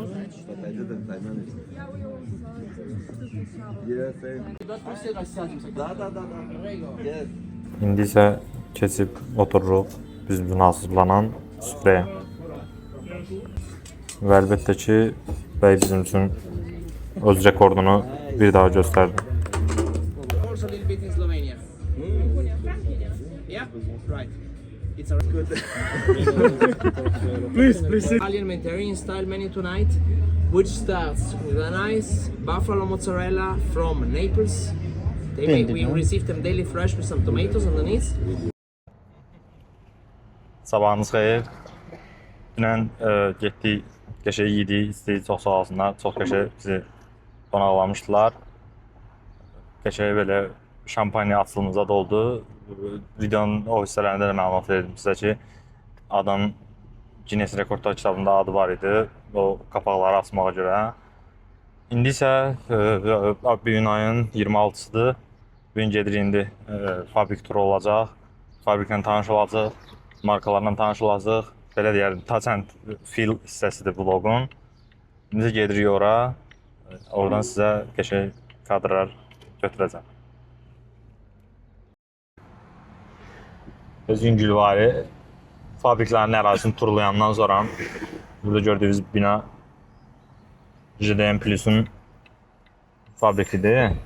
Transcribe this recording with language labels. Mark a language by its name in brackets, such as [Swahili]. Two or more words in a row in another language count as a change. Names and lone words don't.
[Azerbaijani] İndi isə keçib otururuq biz üçün hazırlanan süfrəyə. Və əlbəttə ki, bəy bizim üçün öz rekordunu bir daha göstərdi. [English] Also a little bit in Slovenia. Yeah, right. It's a good. Please. Italian Mediterranean style menu tonight, which starts with a nice buffalo mozzarella from Naples. We receive them daily fresh with some tomatoes underneath. [Azerbaijani] Sabahınız xeyir. Dünən getdik, qəşəng yedik, istəyik, çox sağ olsunlar, çox qəşəng bizi qonaqlamışdılar. Qəşəng belə şampanya açılımıza doldu. Videonun o hissələrində də məlumat verdim sizə ki, adam Guinness Rekordlar kitabında adı var idi o qapaqları açmağa görə. İndi isə bu gün ayın 26-sıdır. Bu gün gedirik indi fabrik turu olacaq. Fabriklə tanış olacaq, markalarla tanış olacaq. Belə deyərdim, [English] touch and feel [Azerbaijani] hissəsidir vlogun. İndi gedirik ora. Oradan sizə qəşəng kadrlar götürəcəm. Özün Gülvari fabriklərin ərazisini turlayandan sonra burada gördüyünüz bina JDM Plus'un fabrikidir.